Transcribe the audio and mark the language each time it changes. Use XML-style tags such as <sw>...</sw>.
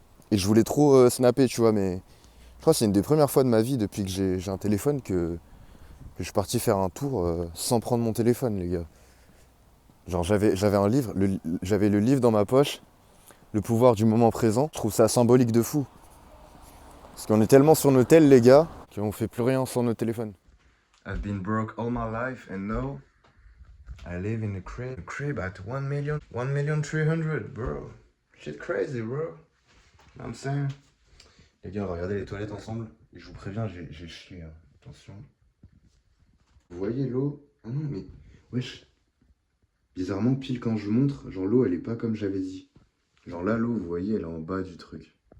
<fr>Et je voulais trop snapper, tu vois, mais je crois que c'est une des premières fois de ma vie depuis que j'ai un téléphone que je suis parti faire un tour sans prendre mon téléphone, les gars. Genre, j'avais un livre, j'avais le livre dans ma poche, Le pouvoir du moment présent. Je trouve ça symbolique de fou. Parce qu'on est tellement sur nos tels, les gars, qu'on fait plus rien sans nos téléphones.</fr> <en>I've been broke all my life and now I live in a crib at 1,300,000, bro. Shit crazy, bro. I'm saying.</en> <fr>Les gars, regardez les toilettes ensemble. Et je vous préviens, j'ai chié. Hein. Attention. Vous voyez l'eau? Ah non, mais wesh. Bizarrement, pile quand je montre, genre l'eau, elle est pas comme j'avais dit. Genre là, l'eau, vous voyez, elle est en bas du truc.</fr>